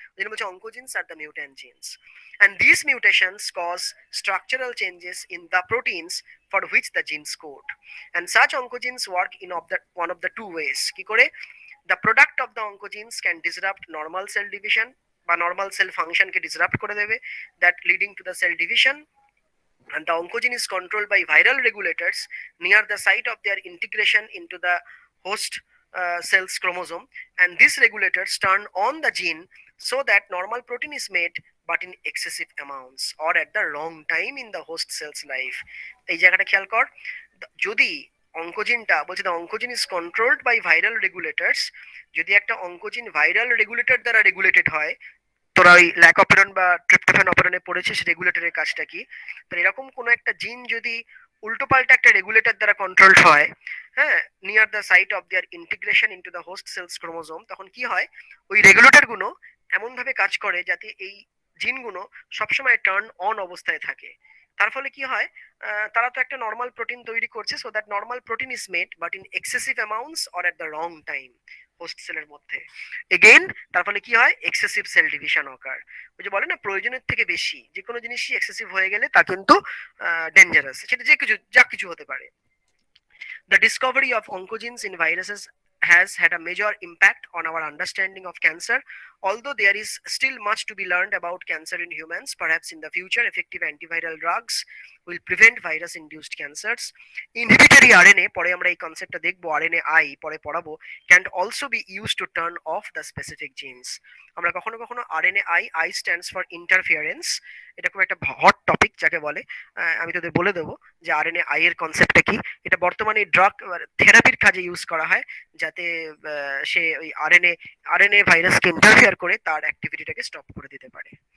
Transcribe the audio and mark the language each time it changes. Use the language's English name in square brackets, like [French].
[Bangla] যেটা বলছে [English] oncogenes are the mutant genes, and these mutations cause structural changes in the proteins for which the genes code, and such oncogenes work in one of the two ways। [Bangla] কি করে? [English] The product of the oncogenes can disrupt normal cell division [Bangla] বা normal cell ফাংশনকে disrupt করে দেবে, [English] That leading to the cell division. And the oncogene is controlled by viral regulators near the site of their integration into the host cell's chromosome, and these regulators turn on the gene so that normal protein is made but in excessive amounts or at the wrong time in the host cell's life. [Bangla] এই জায়গাটা খেয়াল কর, যদি অঙ্কোজিনটা বলছে [English] the oncogene is controlled by viral regulators, [Bangla] যদি একটা oncogene viral regulator দ্বারা regulated হয়, তোরা ওই ল্যাক অপেরন বা ট্রিপ্টোফ্যান অপেরনে পড়েছিস রেগুলেটরের কাজটা কি, তো এরকম কোনো একটা জিন যদি উল্টোপাল্টা একটা রেগুলেটর দ্বারা কন্ট্রোলড হয়, হ্যাঁ, [English] near the site of their integration into the host cell's chromosome, [Bangla] তখন কি হয়, ওই রেগুলেটর গুলো এমন ভাবে কাজ করে যাতে এই জিনগুলো সবসময় টার্ন অন অবস্থায় থাকে। তার ফলে কি হয়, তারা তো একটা নর্মাল প্রোটিন তৈরি করছে, [English] so that normal protein is made but in excessive amounts or at the wrong time [Bangla] host সেলের মধ্যে। এগেইন তার ফলে কি হয়, এক্সেসিভ সেল ডিভিশন অকার। ওই যে বলে না, প্রয়োজনের থেকে বেশি যে কোনো জিনিসই এক্সেসিভ হয়ে গেলে তা কিন্তু ডেঞ্জারাস, সেটা যে কিছু যা কিছু হতে পারে। [English] The discovery of oncogenes in viruses has had a major impact on our understanding of cancer. Although there is still much to be learned about cancer in humans, perhaps in the future effective antiviral drugs will prevent virus induced cancers. Inhibitory RNA, [Bangla] পরে আমরা এই কনসেপ্টটা দেখবো, RNAi পরে পড়াবো, [English] can also be used to turn off the specific genes. [Bangla] আমরা কখনো কখনো RNAi, [English] I stands for interference, [Bangla] এটা খুব একটা হট টপিক যাকে বলে, আমি তোদের বলে দেবো যে RNAi এর কনসেপ্টটা কি। এটা বর্তমানে ড্রাগ থেরাপির কাজে ইউজ করা হয়, যাতে সে ওই আরএনএ ভাইরাসকে ইন্টারফেয়ার করে তার অ্যাক্টিভিটিটাকে স্টপ করে দিতে পারে।